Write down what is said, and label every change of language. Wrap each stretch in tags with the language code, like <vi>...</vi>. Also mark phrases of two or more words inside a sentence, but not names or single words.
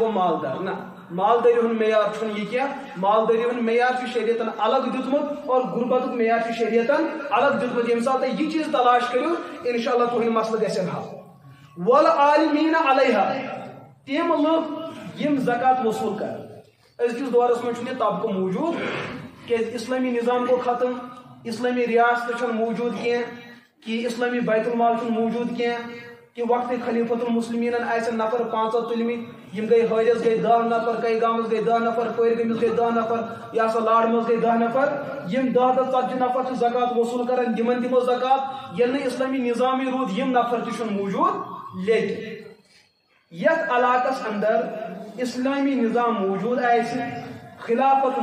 <ks>گوٚو مالدار نہ مالدٲری ہُنٛد معیار چھُنہٕ یہِ کینٛہہ مالدٲری ہُنٛد معیار چھُ شریعتن الگ دیُتمُت اور غُربتُک معیار چھُ شریعتن الگ دیُتمُت ییٚمہِ ساتہٕ تُہۍ یہِ چیٖز تلاش کٔرِو انشاء اللہ تُہنٛدۍ مسلہٕ گژھن حل</ks> <ar>والعالمیٖنَ علیہا</ar> <ks>تِم لُکھ یِم زکات وصوٗل کرن أزکِس دورس منٛز چھُنہٕ یہِ طبقہٕ موٗجوٗد کیازِ اسلٲمی نظام گوٚو ختم اسلٲمی ریاست چھنہٕ موٗجوٗد کینٛہہ کہ اسلٲمی بیت المال چھُنہٕ موٗجوٗد کینٛہہ کہ وقت خلیفۃ المسلمین آسن نفر 5 تلمت یم گئی حٲرِس گئی 10 نفر کئی گامس گئی 10 نفر کور گٔمِس گئی 10 نفر یا سا لاڑ منٛز گئی 10 نفر یم 10 تہٕ 40 نفر چھِ زکات وصوٗل کران یمن دِمو زکات ییٚلہِ نہٕ اسلامی نظامی روٗد یم نفر تہِ چھُنہٕ موٗجوٗد لیکن یتھ علاقس اندر اسلامی نظام موجود آسہِ خلافت</ks>